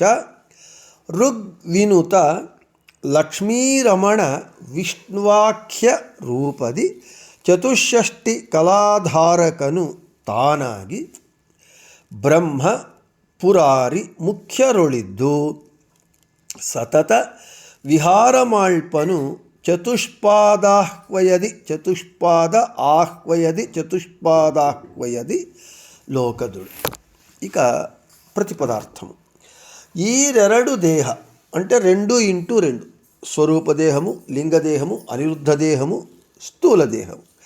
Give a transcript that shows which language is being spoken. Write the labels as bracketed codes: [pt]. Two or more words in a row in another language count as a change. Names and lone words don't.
[kn] ಋಗ್ವಿನುತ ಲಕ್ಷ್ಮೀರಮಣ ವಿಷ್ಣುವಾಖ್ಯ ರೂಪದಿ ಚತುಷ್ಷಷ್ಟಿ ಕಲಾಧಾರಕನು ತಾನಾಗಿ ಬ್ರಹ್ಮ ಪುರಾರಿ ಮುಖ್ಯರೊಳಿದ್ದು ಸತತ ವಿಹಾರ ಮಾಳ್ಪನು ಚತುಷ್ಪಾದಾಹ್ವಯದಿ ಲೋಕದುಡು. [te] ఇక ప్రతిపదార్థము. ఈరెరడు దేహ అంటే 2x2 స్వరూపదేహము, లింగదేహము, అనిరుద్ధ దేహము, స్థూల దేహము.